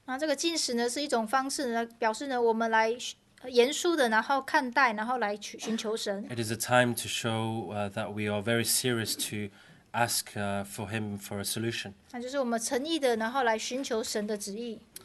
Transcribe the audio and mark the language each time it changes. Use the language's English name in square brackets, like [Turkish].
[Chinese] 这个禁食呢是一种方式呢，表示呢我们来严肃的，然后看待，然后来寻求神。 [English] It is a time to show that we are very serious to ask for Him for a solution. [Chinese] 那就是我们诚意的，然后来寻求神的旨意。